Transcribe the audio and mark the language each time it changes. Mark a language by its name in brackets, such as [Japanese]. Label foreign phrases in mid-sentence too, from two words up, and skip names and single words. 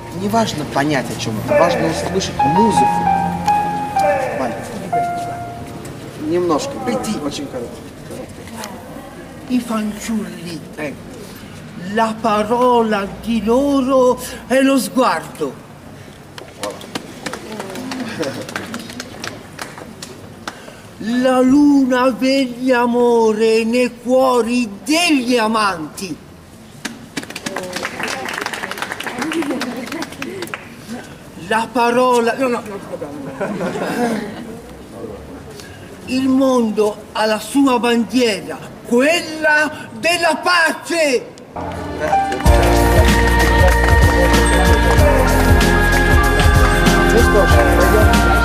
[Russian] важно понять о чем-то, важно услышать музыку. Валя, немножко, очень коротко. [Italian] I fanciulli, la parola di loro è lo sguardo. La luna veglia amore nei cuori degli amanti. La parola... No. Il mondo ha la sua bandiera, quella della pace! [Russian] Ну что ж, пойдем.